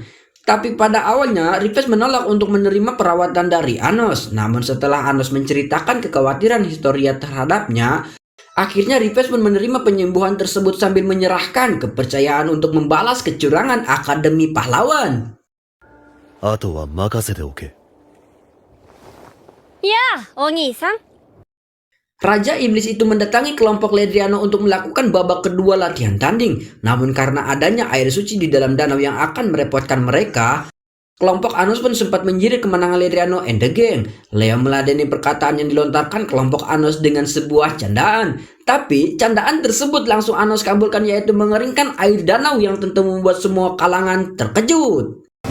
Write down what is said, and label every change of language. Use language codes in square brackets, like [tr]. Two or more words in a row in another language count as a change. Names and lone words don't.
[id] Tapi pada awalnya Rivers menolak untuk menerima perawatan dari Anos. Namun setelah Anos menceritakan kekhawatiran Historia terhadapnya, akhirnya Rivers pun menerima penyembuhan tersebut sambil menyerahkan kepercayaan untuk membalas kecurangan Akademi Pahlawan. [ja] あとは任せておけ。やあ、お兄さん。 [id] Raja Iblis itu mendatangi kelompok Ledriano untuk melakukan babak kedua latihan tanding. Namun karena adanya air suci di dalam danau yang akan merepotkan mereka, kelompok Anos pun sempat menjirit kemenangan Ledriano and the Gang. Leo meladeni perkataan yang dilontarkan kelompok Anos dengan sebuah candaan. Tapi candaan tersebut langsung Anos kabulkan, yaitu mengeringkan air danau yang tentu membuat semua kalangan terkejut.